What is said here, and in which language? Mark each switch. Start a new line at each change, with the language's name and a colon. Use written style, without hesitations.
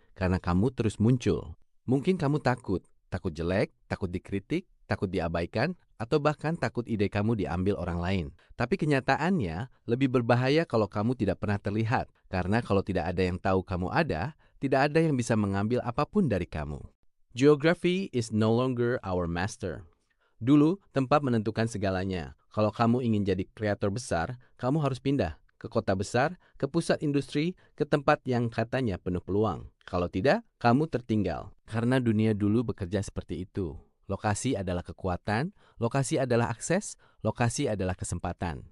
Indonesian: Karena kamu terus muncul. Mungkin kamu takut jelek, takut dikritik, takut diabaikan, atau bahkan takut ide kamu diambil orang lain. Tapi kenyataannya lebih berbahaya kalau kamu tidak pernah terlihat. Karena kalau tidak ada yang tahu kamu ada, tidak ada yang bisa mengambil apapun dari kamu.
English: Geography is no longer our master.
Indonesian: Dulu, tempat menentukan segalanya. Kalau kamu ingin jadi kreator besar, kamu harus pindah ke kota besar, ke pusat industri, ke tempat yang katanya penuh peluang. Kalau tidak, kamu tertinggal. Karena dunia dulu bekerja seperti itu. Lokasi adalah kekuatan, lokasi adalah akses, lokasi adalah kesempatan.